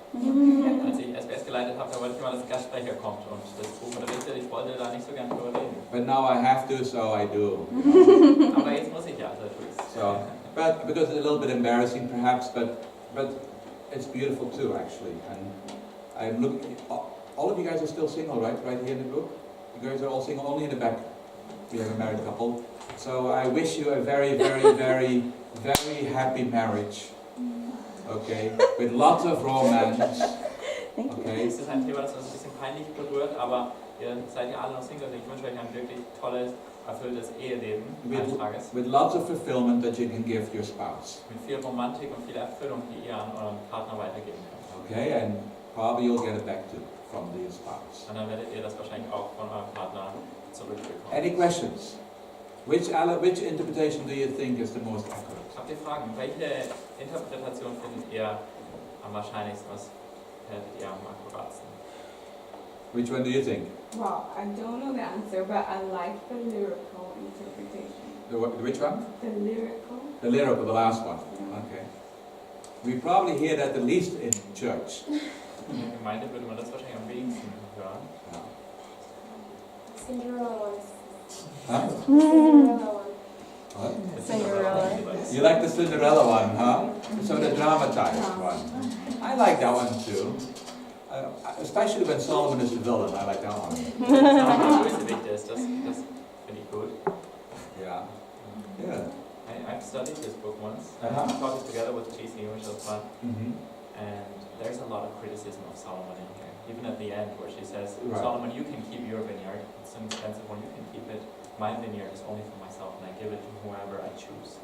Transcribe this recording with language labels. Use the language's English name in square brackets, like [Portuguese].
[German] Als ich SBS geleitet habe, da wollte ich mal, dass ein Gastsprecher kommt und das Buch unterrichtet. Ich wollte da nicht so gern drüber reden. [English] But now I have to, so I do. [German] Aber jetzt muss ich ja, also tue ich's. [English] So, but because it's a little bit embarrassing, perhaps, but it's beautiful too, actually. And I'm looking. All of you guys are still single, right? Right here in the group. You guys are all single. Only in the back we have a married couple. So I wish you a very, very, very, very happy marriage. Okay, with lots of romance. Okay. [German] Das ist ein Thema, das uns ein bisschen peinlich berührt, aber ihr seid ja alle noch Single. Ich wünsche euch ein wirklich tolles, erfülltes Eheleben eines Tages. [English] With lots of fulfillment that you can give your spouse. [German] Mit viel Romantik und viel Erfüllung, die ihr an euren Partner weitergeben könnt. [English] Okay, and probably you'll get it back to from the spouse. [German] Und dann werdet ihr das wahrscheinlich auch von eurem Partner zurückbekommen. [English] Any questions? Which interpretation do you think is the most accurate? [German] Habt ihr Fragen? Welche Interpretation findet ihr am wahrscheinlichsten? Was hättet ihr am akkuratsten? [English] Which one do you think? Well, I don't know the answer, but I like the lyrical interpretation. Which one? The lyrical? The lyrical, the last one. Yeah. Okay. We probably hear that the least in church. [German] In der Gemeinde würde man das wahrscheinlich am wenigsten hören. [English] Cinderella one. Huh? Cinderella one. What? Cinderella. You like the Cinderella one, huh? So the dramatized one. I like that one too. Especially when Solomon is the villain, I like that one. [German] Der Bösewicht ist, das finde ich gut. [English] Yeah. Yeah. I've studied this book once. Uh-huh. I taught it together with GC, which was fun. Mm-hmm. And there's a lot of criticism of Solomon in here. Even at the end where she says, Right. Solomon, you can keep your vineyard. It's an expensive one, you can keep it. My vineyard is only for myself and I give it to whoever I choose.